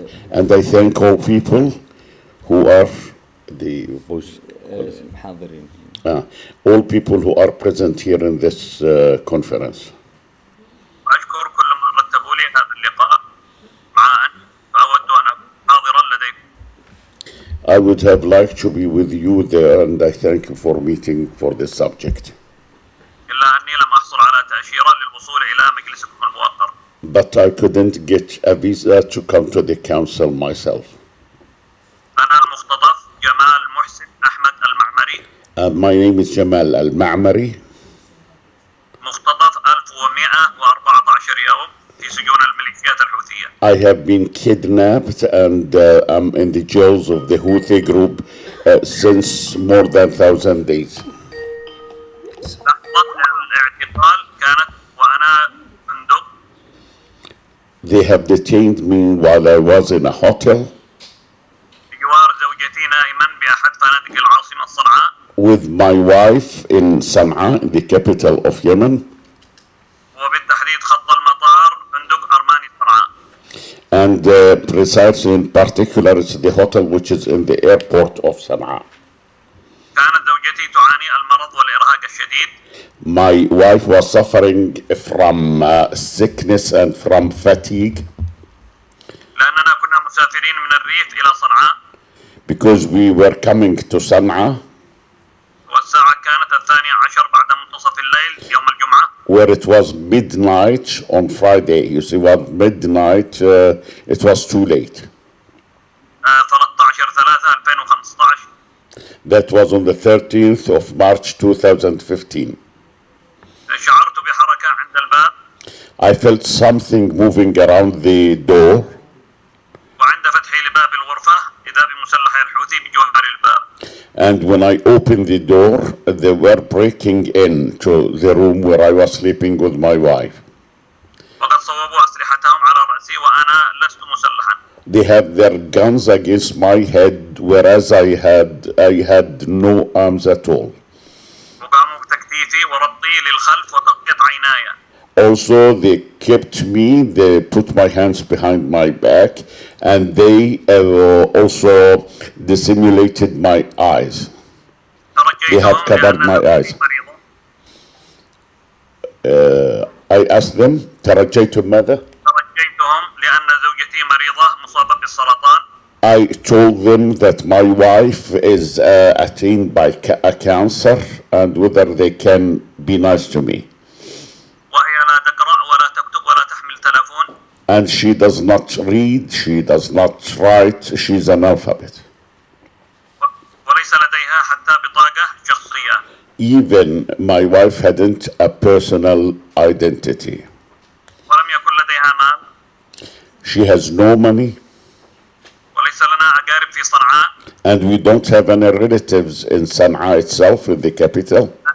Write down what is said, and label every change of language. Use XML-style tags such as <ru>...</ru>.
<en>And I thank all people who are the voice. All people who are present here in this conference.</en> <ar>أشكر كل من رتبوا لي هذا اللقاء مع أن فأود أن أكون حاضرا لديكم.</ar> <en>I would have liked to be with you there, and I thank you for meeting for this subject.</en> <ar>إلا أني لم أحصل على تأشيرة للوصول إلى مجلسكم الموقر.</ar> <en>But I couldn't get a visa to come to the council myself.</en> <ar>أنا المختطف جمال محسن أحمد المعمري.</ar> <en>My name is Jamal Al Ma'mari.</en> <ar>مختطف 1114 يوم في سجون الميليشيات الحوثية.</ar> <en>I have been kidnapped and I'm in the jails of the Houthi group since more than 1,000 days.</en> <ar>لحظة الاعتقال كانت وأنا فندق.</ar> <en>They have detained me while I was in a hotel</en> <ar>بجوار زوجتي نائما بأحد فنادق العاصمة صنعاء.</ar> <en>with my wife in Sana'a, the capital of Yemen.</en> <ar>وبالتحديد خط المطار فندق أرماني صنعاء.</ar> <en>And precisely in particular, it's the hotel which is in the airport of Sana'a.</en> <ar>كانت زوجتي تعاني المرض والإرهاق الشديد.</ar> <en>My wife was suffering from sickness and from fatigue</en> <ar>لأننا كنا مسافرين من الريف إلى صنعاء.</ar> <en>because we were coming to Sana'a,</en> <ar>والساعة كانت 12 بعد منتصف الليل يوم الجمعة.</ar> <en>where it was midnight on Friday. You see, what midnight, it was too late.</en> <ar>13/3/2015.</ar> <en>That was on the 13th of March 2015.</en> <ar>شعرت بحركة عند الباب.</ar> <en>I felt something moving around the door,</en> <ar>وعند فتحي لباب الغرفة إذا بمسلح الحوثي بجوار الباب.</ar> <en>and when I opened the door, they were breaking into the room where I was sleeping with my wife.</en> <ar>وقد صوبوا أسلحتهم على رأسي وأنا لست مسلحا.</ar> <en>They had their guns against my head, whereas I had no arms at all.</en> <ar>وقاموا بتكتيفي وربطي للخلف وتغطية عيناي.</ar> <en>Also, they kept me, they put my hands behind my back, and they also dissimulated my eyes. They have covered my eyes. I asked them,</en> <ar>ترجيت ماذا? ترجيتهم لأن زوجتي مريضة مصابة بالسرطان.</ar> <en>I told them that my wife is attained by a cancer and whether they can be nice to me.</en> <ar>وهي لا تقرأ ولا تكتب ولا تحمل تلفون.</ar> <en>And she does not read, she does not write, she's an alphabet.</en> <ar>وليس لديها حتى بطاقة شخصية.</ar> <en>Even my wife hadn't a personal identity.</en> <ar>ولم يكن لديها مال.</ar> <en>She has no money.</en> <ar>وليس لنا أقارب في صنعاء.</ar> <en>And we don't have any relatives in Sana'a itself, in the capital.</en>